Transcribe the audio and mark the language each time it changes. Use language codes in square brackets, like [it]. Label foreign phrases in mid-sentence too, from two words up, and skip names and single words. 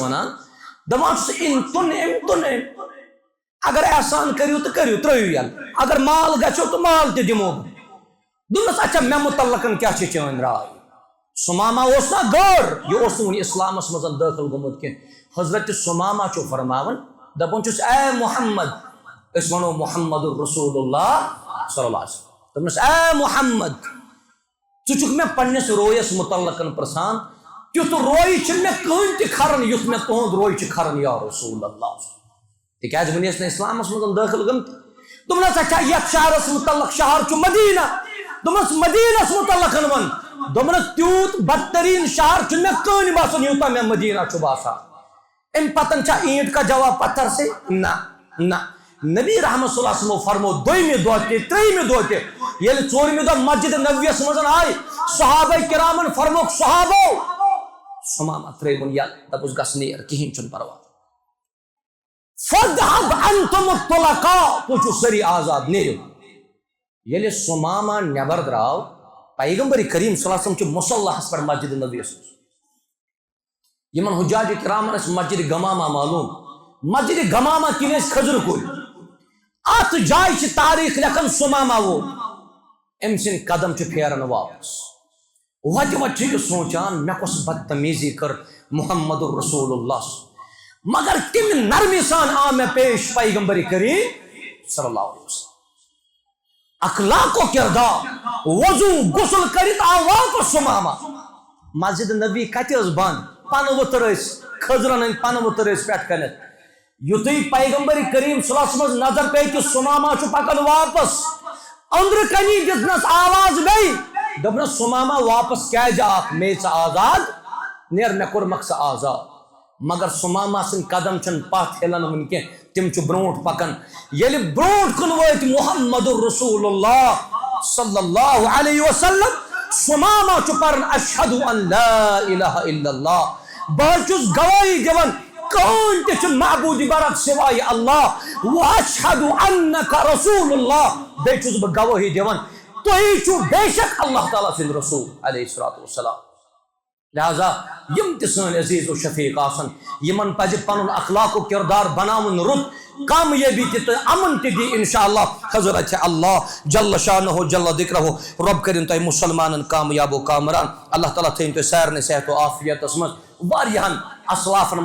[ks] وَنان دپان چھُس أمۍ تُن اگر احسان کٔرِو تہٕ کٔرِو ترٛٲیِو یَلہٕ اگر مال گژھیو تہٕ مال تہِ دِمو بہٕ دوٚپنس اچھا مےٚ مُتعلقن کیٛاہ چھِ چٲنۍ راے سُمامہ اوس نا غٲر یہِ اوس نہٕ وُنہِ اسلامس منٛز دٲخل گوٚمُت کینٛہہ حضرت سُمامہ چھُ فرماوان دپان چھُس اے محمد أسۍ وَنو محمد رسول اللہ [ar] صلی اللہ علیہ وسلم [ks] دوٚپنس اے محمد ژٕ چھُکھ مےٚ پننِس رویس مُتعلقن پرژھان تیُتھ روے چھُنہٕ مےٚ کٕہٕنۍ تہِ کھران یُتھ مےٚ تُہُنٛد روے چھُ کھران یا رسول اللہ تِکیٛازِ وُنہِ ٲسۍ نہٕ اسلامس منٛز دٲخل گٔمٕتۍ دوٚپنس اچھا یتھ شہرس مُتعلق شہر چھُ مدیٖنہ دوٚپنس مدیٖنس مُتعلقن ون دوٚپنس تیوٗت بدتریٖن شہر چھُنہٕ مےٚ کٕہٕنۍ باسان یوٗتاہ مےٚ مدیٖنہ چھُ باسان امہِ پتن چھا [ur] اینٹ کا جواب پتھر سے [ks] نہ نبی رحمت [ar] صلی اللہ علیہ وسلم [ks] فرمو دویمہ دۄہ تہِ ترٛیٚیِمہِ دۄہ تہِ ییٚلہِ ژوٗرمہِ دۄہ مسجد نبویَس منٛز آے صحابہ کرامن فرموکھ صحابو سمامہ ترٛٲوُن یَلہٕ دپُس گژھ نیر کِہیٖنۍ چھُنہٕ پرواے [ar] فَاذْهَبْ أَنْتُمُ الطُّلَقَاءُ [ks] تُہۍ چھِو سٲری آزاد نیرِو ییٚلہِ سمامہ نٮ۪بر درٛاو پیغمبر کریم [ar] صلی اللہ علیہ وسلم [ks] چھُ مُصَلَّحَس پٮ۪ٹھ مسجد نبویَس منٛز یمن حجاج کرامن ٲسۍ مسجد گمامہ معلوم مسجد گمامہ کِنۍ ٲسۍ کھٔزرٕ کُلۍ اتھ جایہِ چھِ تاریخ لیکھان سمامہ وول أمۍ سٕنٛدۍ قدم چھِ پھیران واپس وتہِ وتہِ چھِ یہِ سونچان مےٚ کۄس بدتمیٖزی کٔر محمد رسول اللہ مگر کمہِ نرمی سان آو مےٚ پیش پیغمبر کریم [ar] صلی اللہ علیہ وسلم [ks] اخلاق و کردار وضو غسل کرِتھ آو واپس سمامہ مسجد نبی کتہِ ٲس بند پنہٕ ؤتھر ٲسۍ کھٔزرن ہٕنٛدۍ پنہٕ ؤتھر ٲسۍ پٮ۪ٹھ کٔنِتھ یُتھُے پیغمبر کریم [ar] صلی اللہ علیہ وسلم [ks] نظر پیٚیہِ کہِ سمامہ چھُ پکان واپس أنٛدرٕ کَنی دِژنس آواز بیٚیہِ دوٚپنس سمامہ واپس کیازِ آکھ مے ژٕ آزاد نیر مےٚ کوٚرمکھ ژٕ آزاد مگر سمامہ سٕنٛدۍ قدم چھِنہٕ پتھ ہلان وُنہِ کینٛہہ تِم چھِ برونٛٹھ پکان ییٚلہِ برونٛٹھ کُن وٲتۍ محمد رسول اللہ [ar] صلی اللہ علیہ وسلم [ks] سمامہ چھُ پران [ar] اشہد ان لا الہ الا اللہ [ks] بہٕ حظ چھُس گوٲہی دِوان کٕہٕنۍ تہِ چھُنہٕ معبوٗدِ برحق سوائے اللہ [ar] واشہد انک رسول اللہ [ks] بیٚیہِ چھُس بہٕ گوٲہی دِوان تُہۍ چھُو بے شک اللہ تعالیٰ سٕنٛدۍ رسول [ar] علیہ الصلوۃ والسلام [ks] لہذا یم تہِ سٲنۍ عزیز و شفیق آسن یمن پزِ پنُن اخلاق و کردار بناوُن رُت کامیٲبی تہِ تہٕ امن تہِ دی انشاءاللہ حضرت اللہ [ar] جل شانہ جل ذکرہ [ks] رب کٔرِنۍ تۄہہِ مُسلمانن کامیاب و کامران اللہ تعالیٰ تھٲیِن تُہۍ سارنٕے صحت و عافیتس منٛز واریاہن اسلافن